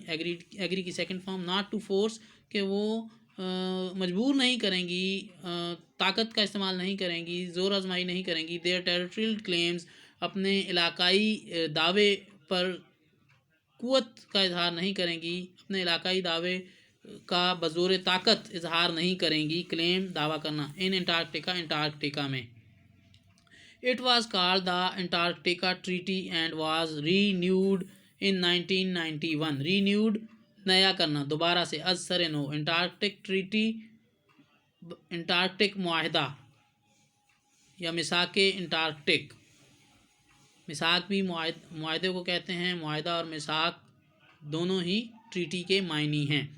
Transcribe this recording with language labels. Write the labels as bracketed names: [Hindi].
[Urdu] Agri کی second form [English] not to force [Urdu] کہ وہ مجبور نہیں کریں گی، طاقت کا استعمال نہیں کریں گی، زور آزمائی نہیں کریں گی. [English] their territorial claims [Urdu] اپنے علاقائی دعوے پر قوت کا اظہار نہیں کریں گی، اپنے علاقائی دعوے کا بزور طاقت اظہار نہیں کریں گی. کلیم دعویٰ کرنا ان انٹارکٹیکا میں. [English] It was called the Antarctica Treaty and was renewed in 1991. Renewed [Urdu] نیا کرنا، دوبارہ سے، از سر نو. انٹارکٹک ٹریٹی، انٹارکٹک معاہدہ یا میثاق انٹارکٹک. میثاق بھی معاہدے کو کہتے ہیں، معاہدہ اور میثاق دونوں ہی ٹریٹی کے معنی ہیں.